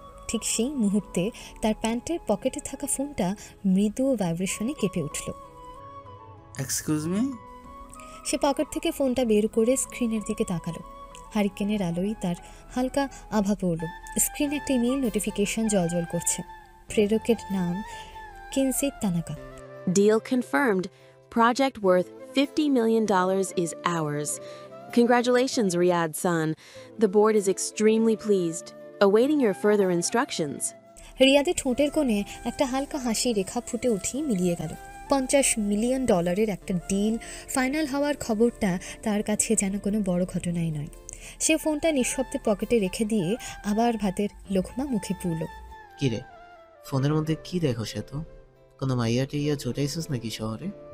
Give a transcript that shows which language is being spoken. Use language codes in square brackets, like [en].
[bn] ঠিক সেই মুহূর্তে তার প্যান্টের পকেটে থাকা ফোনটা মৃদু ভাইব্রেশনে কেঁপে উঠল। [en] Excuse me. [bn] সে পকেট থেকে ফোনটা বের করে স্ক্রিনের দিকে তাকালো। হারিকেনের আলোয় তার হালকা আভা পড়ল। স্ক্রিনে একটা ইমেইল নোটিফিকেশন জলজল করছে। প্রেরকের নাম Kinsey Tanaka. [en] Deal confirmed. Project worth $50 million is ours. Congratulations, Riyadh San. The board is extremely pleased. Awaiting your further instructions. [bn] রিয়াদের ঠোঁটের কোণে একটা হালকা হাসি রেখা ফুটে উঠেই মিলিয়ে গেল। $50 মিলিয়ন একটা ডিল ফাইনাল হওয়ার খবরটা তার কাছে যেন কোনো বড় ঘটনাই নয়। সে ফোনটা নিঃশব্দে পকেটে রেখে দিয়ে আবার ভাতের লোকমা মুখে পুরল। কিরে, ফোনের মধ্যে কি দেখো? সে তো কোনো মাইয়া টিয়া জোটাইছিস নাকি শহরে?